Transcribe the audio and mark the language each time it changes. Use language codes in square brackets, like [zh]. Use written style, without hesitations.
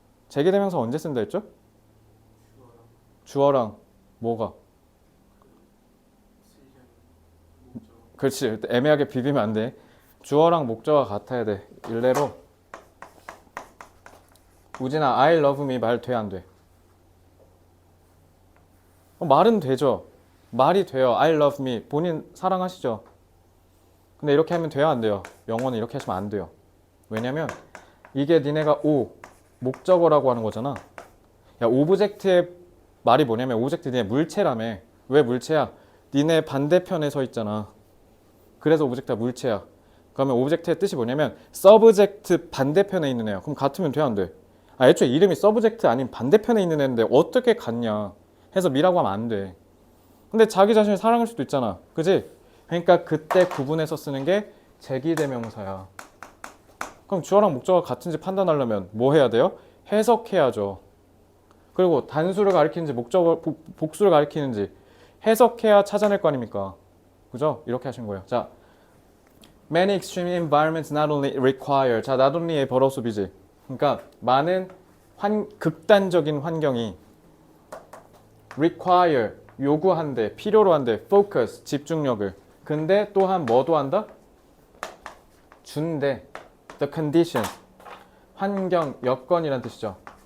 [ko] 제기대명사 언제 쓴다 했죠? 주어랑 뭐가? 그렇지. 애매하게 비비면 안 돼. 주어랑 목적어가 같아야 돼. 일례로 우진아 [en] I love me [ko] 말 돼 안 돼? 말은 되죠. 말이 돼요. [en] I love me [ko] 본인 사랑하시죠? 근데 이렇게 하면 돼요 안 돼요? 영어는 이렇게 하시면 안 돼요. 왜냐면 이게 니네가 목적어라고 하는 거잖아. 야 오브젝트의 말이 뭐냐면 오브젝트 니네 물체라며. 왜 물체야? 니네 반대편에 서 있잖아. 그래서 오브젝트가 물체야. 그러면 오브젝트의 뜻이 뭐냐면 서브젝트 반대편에 있는 애야. 그럼 같으면 돼 안 돼? 애초에 이름이 서브젝트 아닌 반대편에 있는 애인데 어떻게 같냐 해서 미라고 하면 안 돼. 근데 자기 자신을 사랑할 수도 있잖아. 그지? 그러니까 그때 구분해서 쓰는 게 제기대명사야. 그럼 주어랑 목적어가 같은지 판단하려면 뭐 해야 돼요? 해석해야죠. 그리고 단수를 가리키는지 목적어 복수를 가리키는지 해석해야 찾아낼 거 아닙니까? 그죠? 이렇게 하신 거예요. [en] 자, many extreme environments not only require. [ko] 자, not only의 벌어수비지. 그러니까 많은 극단적인 환경이 require 요구한대, 필요로 한대, focus 집중력을. 근데 또한 뭐도 한다? 준대. the condition 환경, 여건이란 뜻이죠.